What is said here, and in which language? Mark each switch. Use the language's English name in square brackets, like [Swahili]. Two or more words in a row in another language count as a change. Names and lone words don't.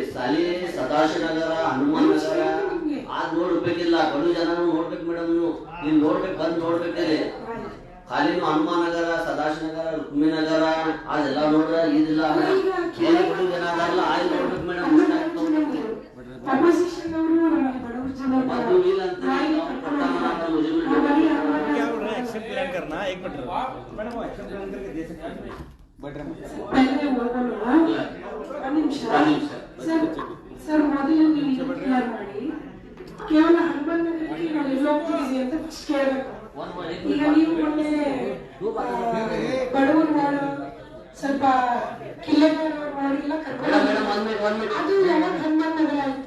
[Kannada] ಸಾಲಿ ಸದಾಶಿವನಗರ, ಹನುಮಾನ್ ನಗರ ಆದ್ ನೋಡ್ಬೇಕಿಲ್ಲ, ಬಡು ಜನ ನೋಡ್ಬೇಕು ಮೇಡಮ್. ನೀವು ಇಲ್ಲಿ ನೋಡ್ಬೇಕು, ಬಂದ್ ನೋಡ್ಬೇಕಲ್ಲಿ. ಖಾಲಿ ನೀವು ಹನುಮಾನ್ ನಗರ, ಸದಾಶಿವನಗರ, ರುಕ್ಮಿಣಿ ನಗರ ಅದೆಲ್ಲ ನೋಡ್ರ ಇದಿಲ್ಲ ಮೇಡಮ್. ಏನು ಬಡು ಜನ ಅದಾರಲ್ಲ ಆಯ್ತು ನೋಡ್ಬೇಕು ಮೇಡಮ್. ಮತ್ತು ಇಲ್ಲ ಅಂತ [English] action plan [Hindi] करना, एक मिनट मैडम वो [English] action plan [Hindi] करके दे सकते हैं। [Kannada] ಸರ್ ಮೊದಲು ನೀವು ಕ್ಲಿಯರ್ ಮಾಡಿ. ಕೇವಲ ಹನುಮಾನ್ ನಾನೆಲ್ಲ ಹೋಗ್ತಿದ್ದೀನಿ ಅಂತ ಫಸ್ಟ್ ಕೇಳಬೇಕು. ಈಗ ನೀವು ಮೊನ್ನೆ ಬಡವರು ವಾರ್ಡ್ ಸ್ವಲ್ಪ ಕಿಲ್ಲೆಗಾರ ವಾರ್ಡ್ಗೆಲ್ಲ ಕರ್ಕೊಂಡು ಅದು ಯಾವಾಗ ಹನುಮಾನ್ ನಗರ ಆಯ್ತು?